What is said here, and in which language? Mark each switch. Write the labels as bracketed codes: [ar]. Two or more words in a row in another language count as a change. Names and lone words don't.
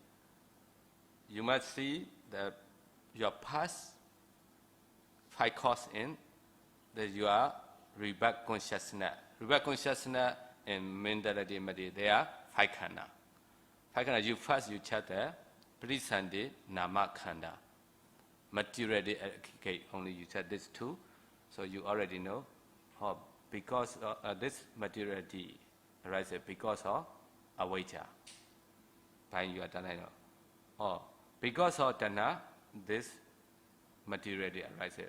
[en] You must see your past 5 cause in that you are rebirth consciousness. Rebirth consciousness and mentality, they are 5 khanda. 5 khanda, you check there, [pi] patisandhi nama khanda. [en] Materiality, only you said this 2, so you already know. Oh, because this materiality arises because of avijja. You are done. Oh, because of dana, this materiality arises.